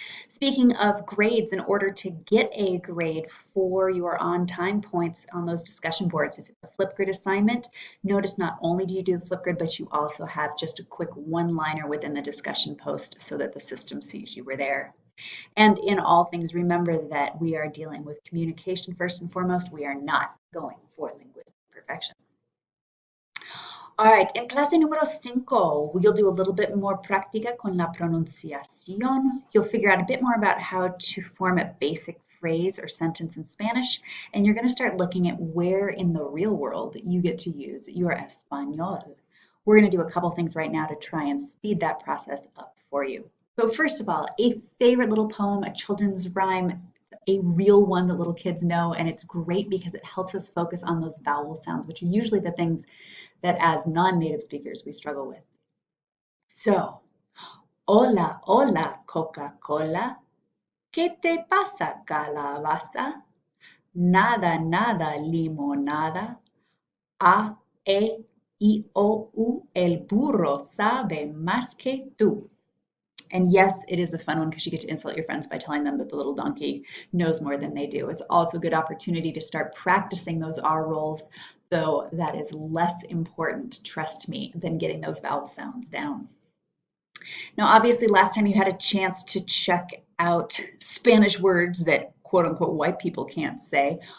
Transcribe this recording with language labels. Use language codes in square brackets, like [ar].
[en] Speaking of grades, in order to get a grade for your on-time points on those discussion boards, if it's a Flipgrid assignment, notice not only do you do the Flipgrid, but you also have just a quick one-liner within the discussion post so that the system sees you were there. And in all things, remember that we are dealing with communication first and foremost. We are not going for linguistic perfection. All right, in [es] clase número 5, [en] we'll do a little bit more [es] práctica con la pronunciación. [en] You'll figure out a bit more about how to form a basic phrase or sentence in Spanish, and you're going to start looking at where in the real world you get to use your [es] español. [en] We're going to do a couple things right now to try and speed that process up for you. So first of all, a favorite little poem, a children's rhyme, a real one that little kids know, and it's great because it helps us focus on those vowel sounds, which are usually the things that as non-native speakers we struggle with. So, [es] hola, hola, Coca-Cola. ¿Qué te pasa, calabaza? Nada, nada, limonada. A, E, I, O, U, el burro sabe más que tú. [en] And yes, it is a fun one because you get to insult your friends by telling them that the little donkey knows more than they do. It's also a good opportunity to start practicing those R rolls, though that is less important, trust me, than getting those vowel sounds down. Now, obviously, last time you had a chance to check out Spanish words that quote unquote white people can't say.